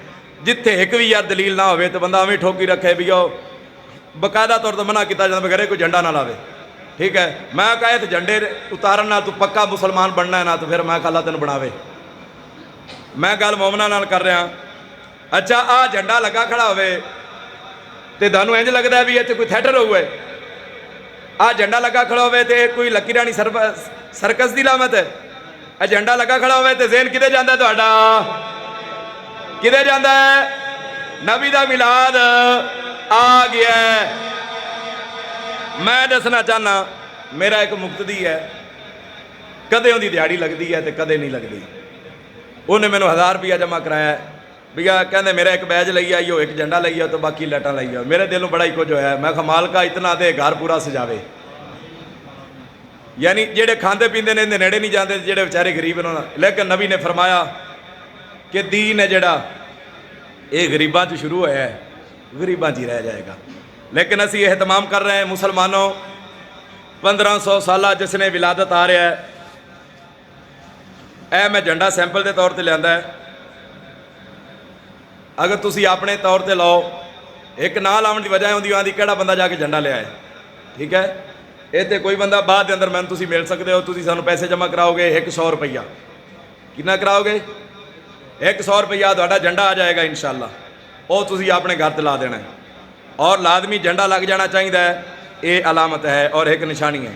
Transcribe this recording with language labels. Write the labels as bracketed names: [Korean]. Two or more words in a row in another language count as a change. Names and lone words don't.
[Punjabi] ਜਿੱਥੇ ਇੱਕ ਵੀ ਯਾਰ ਦਲੀਲ ਨਾ ਹੋਵੇ ਤੇ ਬੰਦਾ ਐਵੇਂ ਠੋਕੀ ਰੱਖੇ ਵੀ ਉਹ ਬਕਾਇਦਾ ਤੌਰ ਤੇ ਮਨਾ ਕੀਤਾ ਜਾਂਦਾ ਘਰੇ ਕੋਈ ਝੰਡਾ ਨਾ ਲਾਵੇ, ਠੀਕ ਹੈ? ਮੈਂ ਕਹੇ ਤੇ ਝੰਡੇ ਉਤਾਰਨ ਨਾਲ ਤੂੰ ਪੱਕਾ ਮੁਸਲਮਾਨ ਬਣਨਾ ਹੈ ਨਾ, ਤਾਂ ਫਿਰ ਮੈਂ ਅੱਲਾ ਤੈਨੂੰ ਬਣਾਵੇ। ਮੈਂ ਗੱਲ ਮੋਮਨਾਂ ਨਾਲ ਕਰ ਰਿਹਾ। ਅੱਛਾ, ਆਹ ਝੰਡਾ ਲੱਗਾ ਖੜਾ ਹੋਵੇ ਤੇ ਤੁਹਾਨੂੰ ਇੰਜ ਲੱਗਦਾ ਵੀ ਇੱਥੇ ਕੋਈ ਥੀਏਟਰ ਹੋਊਗਾ? آ جھنڈا لگا کھڑا ہوئے تے کوئی لکی رانی سرکس دی لامت ہے؟ اے جھنڈا لگا کھڑا ہوئے تے ذہن کدے جاندہ ہے تہاڈا؟ کدے جاندہ ہے؟ نبی دا میلاد آ گیا ہے۔ میں دسنا چاہنا میرا ایک مقتدی ہے، کدے ان دی دیہاڑی لگدی ہے تے کدے نہیں لگدی۔ انہیں میں نے 1000 روپیہ جمع کرایا ہے، بھیا کہندے میرا ایک بیج لئی آئیو، ایک جھنڈا لئی آئیو تو باقی لیٹاں لئی آئیو۔ میرے دلوں بڑا ہی کچھ ہویا ہے، میں کہا مالکا اتنا دے گھر پورا سجاوے۔ یعنی جڑے کھاندے پیندے نے اندے نیڑے نہیں جاندے، جڑے بیچارے غریب انہوں نے، لیکن نبی نے فرمایا کہ دین ہے جڑا یہ غریباں چ شروع ہوا ہے، غریباں چ ہی رہ جائے گا۔ لیکن اسی اہتمام کر رہے ہیں مسلمانوں، 1500 سالہ جس نے ولادت آ رہا ہے، اے میں جھنڈا سیمپل دے طور تے لیندا ہے۔ اگر تسی اپنے طور تے لاؤ، ایک نہ لاؤن دی وجہ ہوندی آندی کیڑا بندہ جا کے جھنڈا لے آئے، ٹھیک ہے؟ یہ تے کوئی بندہ بعد دے اندر میں تسی مل سکتے ہو، تسی سانو پیسے جمع کراؤ گے 100 روپیہ، کتنا کراؤ گے؟ 100 روپیہ تہاڈا جھنڈا آ جائے گا انشاءاللہ، وہ تسی اپنے گھر تے لا دینا ہے۔ [Urdu] اور لازمی جھنڈا لگ جانا چاہیے، یہ علامت ہے اور ایک نشانی ہے۔